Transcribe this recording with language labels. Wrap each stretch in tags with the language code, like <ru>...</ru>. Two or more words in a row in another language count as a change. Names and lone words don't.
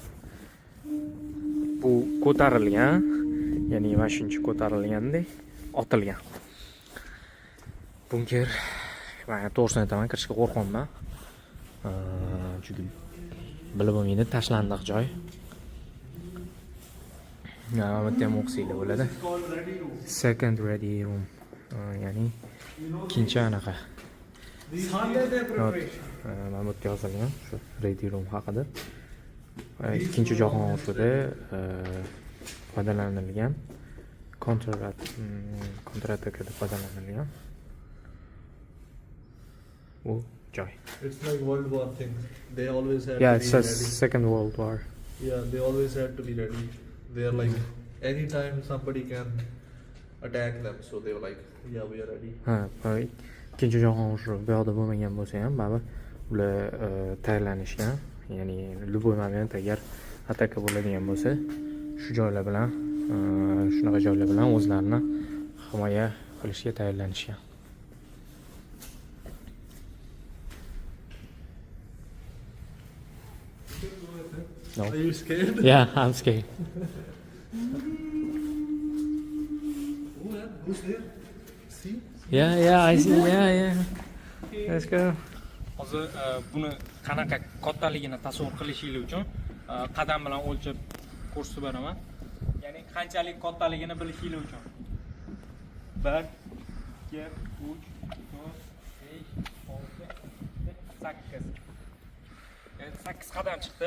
<uz>Bu ko'tarilgan, ya'ni mana shuncha ko'tarilgandek otilgan. Bunker, men to'g'risini aytaman, kirishga qo'rqaman. Chunki bilib bo'lmaydi, tashlandiq joy. Mana bu yerda ham o'qisanglar bo'ladi.</uz> <en>Second ready room.</en> <uz>Ya'ni ikkinchi anaqa. Mana bu yerda yozilgan shu</uz> <en>ready room</en> <uz>haqida. Ikkinchi jahon urushida foydalanilgan kontratakada foydalanilgan. Bu joy.</uz> <en>It's like World War thing. They always had Yeah, to it be says ready. Second World War. Yeah, they always had to be ready. They're like, anytime somebody can attack them, so they were like, yeah, we are ready.</en> <uz>Ha, ikkinchi jahon urushi bu yoqda bo'lmagan bo'lsa ham, baribir ular tayyorlanishgan. Ya'ni любой moment agar ataka bo'ladigan bo'lsa, shu joylar bilan, shunaqa joylar bilan o'zlarini himoya qilishga tayyorlanishgan.</uz> <en>No. Are you scared? Yeah, I'm scared. Oh, man, who's there? See? Yeah, I see. Yeah. Let's go.</en> <uz>Hozir buni qanaqa kattaligini tasavvur qilishingiz uchun qadam bilan o'lchab ko'rsatib beraman. Ya'ni qanchalik kattaligini bilishingiz uchun. 1 2 3 4 5 6 8 qadam chiqdi.</uz>